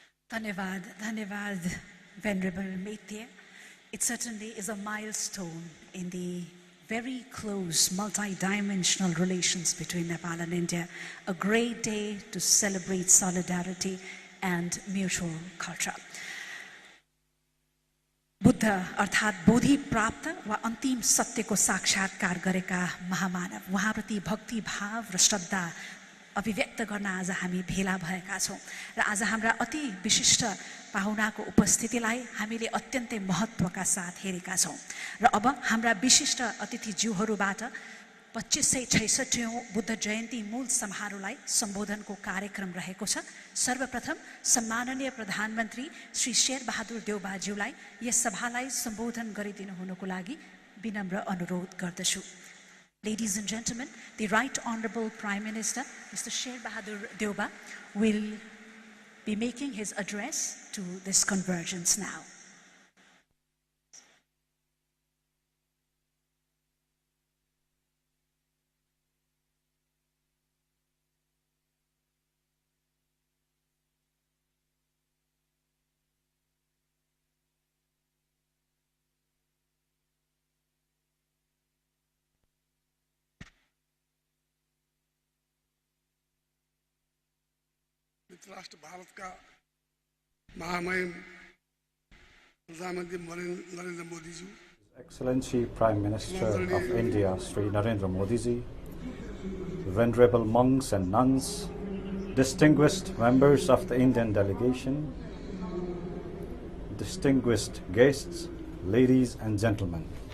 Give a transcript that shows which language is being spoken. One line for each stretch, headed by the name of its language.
Nepali: Dhanyavad, Dhanyavad,
English: Venerable Maitya. It certainly is a milestone in the very close multi-dimensional relations between Nepal and India. A great day to celebrate solidarity and mutual culture.
Nepali: Buddha अर्थात् बोधि प्राप्त वा अन्तिम सत्यको साक्षात्कार गरेका महामानव उहाँप्रति भक्ति भाव र श्रद्धा अभिव्यक्त गर्न आज हामी भेला भएका छौं र आज हाम्रा अति विशिष्ट पाहुनाको उपस्थितिलाई हामीले अत्यन्तै महत्त्वका साथ हेरेका छौं र अब हाम्रा विशिष्ट अतिथिज्यूहरूबाट 2566औं बुद्ध जयन्ती मूल समारोहलाई सम्बोधनको कार्यक्रम रहेको छ। सर्वप्रथम सम्माननीय प्रधानमन्त्री श्री शेरबहादुर देउबाज्यूलाई यस सभालाई सम्बोधन गरिदिनु हुनुको लागि विनम्र अनुरोध गर्दछु।
English: Ladies and gentlemen, the Right Honorable Prime Minister, Mr. Sher Bahadur Deuba, will be making his address to this convergence now.
Hindi: राष्ट्र भारत का महामहिम प्रधानमंत्री Narendra Modi ji,
English: Excellency Prime Minister of India Sri Narendra Modi ji, venerable monks and nuns, distinguished members of the Indian delegation, distinguished guests, ladies and gentlemen.